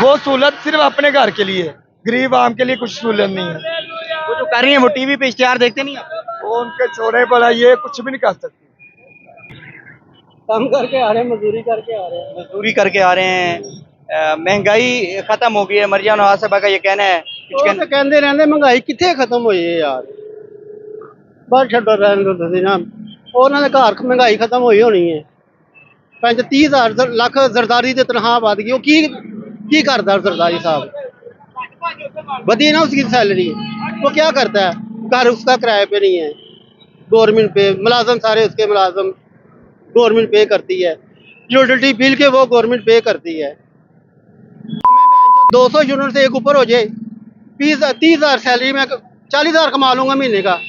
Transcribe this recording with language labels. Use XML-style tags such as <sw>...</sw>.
<hi>वो सहूलत सिर्फ अपने घर के लिए, गरीब आम के लिए कुछ सहूलत नहीं है। वो जो कर रही है वो टीवी पे इश्तिहार देखते नहीं आप? वो उनके छोड़े पड़ा, ये कुछ भी नहीं कर सकती। काम करके आ रहे हैं, मजदूरी करके आ रहे हैं। मजदूरी करके आ रहे हैं, महंगाई खत्म हो गई है, मरियम नवाज साहबा का ये कहना है।</hi> <pa>ਉਹ ਤਾਂ ਕਹਿੰਦੇ ਰਹਿੰਦੇ ਮਹਿੰਗਾਈ ਕਿੱਥੇ ਖਤਮ ਹੋਈ ਹੈ ਯਾਰ, ਬਸ ਛੱਡੋ ਰਹਿਣ ਦਿਓ ਤੁਸੀਂ ਨਾ। ਉਹਨਾਂ ਦੇ ਘਰ ਮਹਿੰਗਾਈ ਖਤਮ ਹੋਈ ਹੋਣੀ ਹੈ। 30,000 ਲੱਖ ਜ਼ਰਦਾਰੀ ਦੀ ਤਨਖਾਹ ਵੱਧ ਗਈ, ਉਹ ਕੀ ਕਰਦਾ ਜ਼ਰਦਾਰੀ साहब?</pa> <hi>बढ़ी ना उसकी सैलरी, वो क्या करता है? घर उसका किराए पे नहीं है, गवर्नमेंट पे, मुलाजम सारे उसके मुलाजम गवर्नमेंट पे करती है, यूटिलिटी बिल के वो गवर्नमेंट पे करती है। हमें 200 यूनिट से एक ऊपर हो जाए, 30,000 सैलरी में 40,000 कमा लूंगा महीने का।</hi>